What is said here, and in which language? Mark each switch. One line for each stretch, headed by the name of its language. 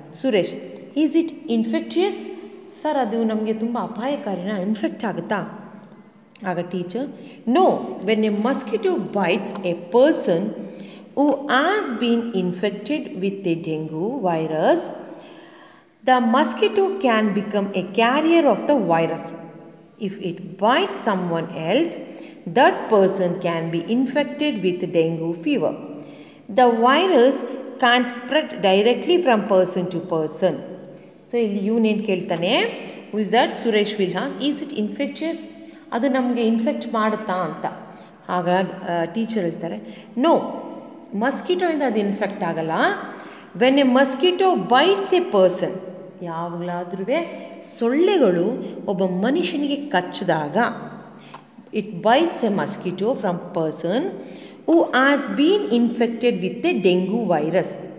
Kannada: Suresh,
English: Is it infectious?
Kannada: Sir, ಅದು ನಮಗೆ ತುಂಬ ಅಪಾಯಕಾರಿನ, ಇನ್ಫೆಕ್ಟ್ ಆಗುತ್ತಾ? ಆಗ teacher,
English: No, when a mosquito bites a person who has been infected with a dengue virus, the mosquito can become a carrier of the virus. If it bites someone else, that person can be infected with dengue fever. The virus can't spread directly from person to person. So
Kannada: ಇಲ್ಲಿ ಇವನೇನು ಕೇಳ್ತಾನೆ,
English: who is that? Suresh will ask, is it infectious?
Kannada: ಅದು ನಮಗೆ infect ಮಾಡುತ್ತಾ ಅಂತ. ಆಗ teacher ಹೇಳ್ತಾರೆ, no, ಮಸ್ಕಿಟೋಯಿಂದ ಅದು ಇನ್ಫೆಕ್ಟ್ ಆಗಲ್ಲ.
English: when a mosquito bites a person,
Kannada: ಯಾವಾಗಲಾದ್ರೂ ಸೊಳ್ಳೆಗಳು ಒಬ್ಬ ಮನುಷ್ಯನಿಗೆ ಕಚ್ಚಿದಾಗ,
English: It bites a mosquito from person who has been infected with a dengue virus.